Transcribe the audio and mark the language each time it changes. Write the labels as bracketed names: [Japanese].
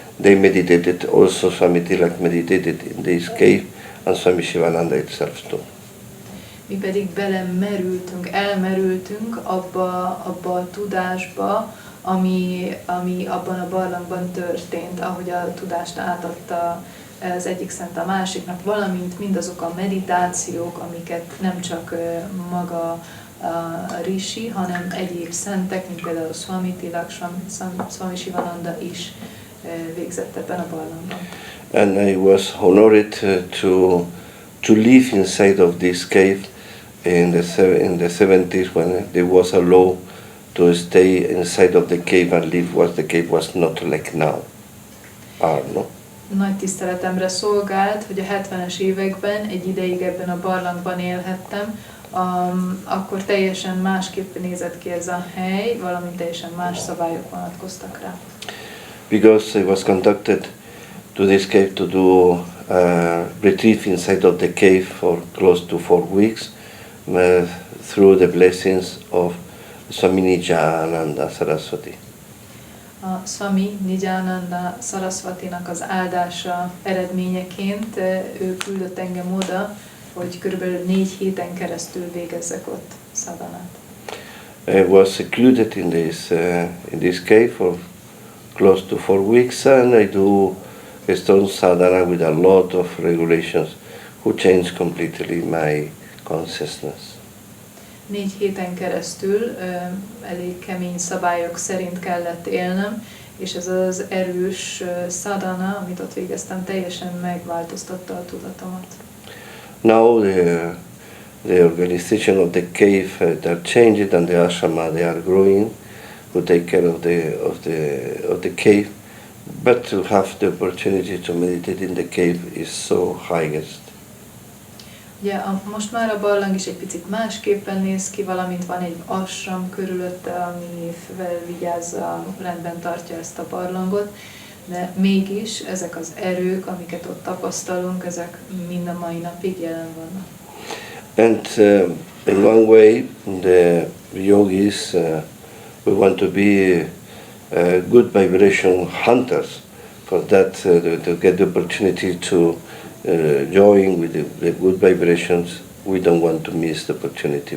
[English] They meditated, also Swami Tilak meditated in this cave, and Swami Shivananda itself too. [Hungarian] Mi pedig elmerültünk abba a tudásba, ami abban a barlangban történt, ahogy a tudást átadta az egyik szent a másiknak, valamint mindazok a meditációk, amiket nem csak maga a rishi, hanem egyéb szentek, mint például Swami Tilak, Swami Shivananda is végzett ebben a barlangban. [English] And I was honored to live inside of this cave in the 70s when there was a law to stay inside of the cave and live what the cave was not like now. No? [Hungarian] Nagy tiszteletemre szolgált, hogy a 70-es években egy ideig ebben a barlangban élhettem, akkor teljesen másképp nézett ki ez a hely, valamint teljesen más szabályok vonatkoztak rá. [English] Because I was conducted to this cave to do retreat inside of the cave for close to 4 weeks through the blessings of Swami Nijananda Saraswati. [Hungarian] A Swami Nijananda Saraswatinak az áldása eredményeként ő küldött engem oda, hogy körülbelül 4 héten keresztül végezzek ott sadhanát. [English] I was secluded in this cave for close to 4 weeks, and I do a strong sadhana with a lot of regulations who changed completely my consciousness. [Hungarian] 4 héten keresztül elég kemény szabályok szerint kellett élnem, és ez az erős sadhana, amit ott végeztem, teljesen megváltoztatta a tudatomat. [English] Now the organization of the cave they are changed, and the ashrama they are growing, who take care of the cave. But to have the opportunity to meditate in the cave is so highest. [Hungarian] Ugye most már a barlang is egy picit másképpen néz ki, valamint van egy ashram körülötte, ami vigyázza, rendben tartja ezt a barlangot, de mégis ezek az erők, amiket ott tapasztalunk, ezek mind a mai napig jelen vannak. [English] And in one way, the yogis, we want to be good vibration hunters. For that, to get the opportunity to join with the good vibrations, we don't want to miss the opportunity.